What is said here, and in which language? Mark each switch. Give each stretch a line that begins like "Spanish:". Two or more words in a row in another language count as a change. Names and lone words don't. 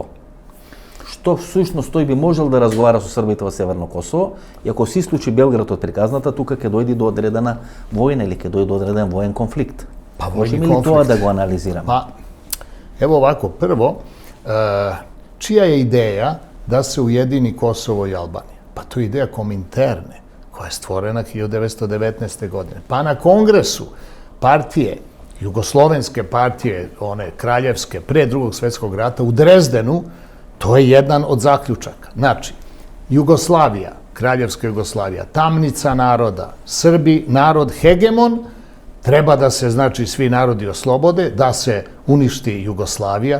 Macedonian: Што всушност тој би можел да разговара со србите во Северно Косово, и ако се исклучи Белград од приказната, тука ќе дојде до одредена војна или ќе дојде до одреден воен конфликт. Па можеме ли тоа да го анализираме?
Serbian: Па, ево овако, прво, чија е идеја да се уjedini Kosovo i Albanija? Pa to je ideja Kominterne, koja je stvorena 1919. godine. Pa na kongresu partije, jugoslovenske partije, one kraljevske, pre drugog svjetskog rata, u Drezdenu, to je jedan od zaključaka. Znači, Jugoslavija, kraljevska Jugoslavija, tamnica naroda, Srbi, narod hegemon, treba da se, znači, svi narodi oslobode, da se uništi Jugoslavija.